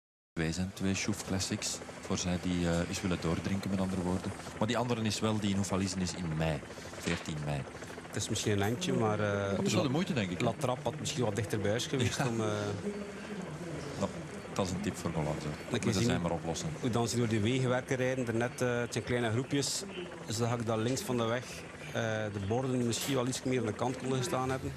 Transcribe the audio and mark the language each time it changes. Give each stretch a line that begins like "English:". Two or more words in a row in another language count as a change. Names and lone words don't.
Dutch: Twee zijn 2 Chouf Classics, voor zij die eens willen doordrinken, met andere woorden. Maar die andere is wel, die in Hoefalizen is in mei, 14 mei. Het is misschien een eindje, maar Dat is wel de moeite, denk ik. La Trappe had misschien wat dichter bij huis geweest. Ja. Om, dat is een tip voor Golanzo. Dat moeten zij maar oplossen. Hoe dan ze door die wegenwerken rijden, daarnet, het zijn kleine groepjes, zag ik dat links van de weg de borden misschien wel iets meer aan de kant konden gestaan hebben.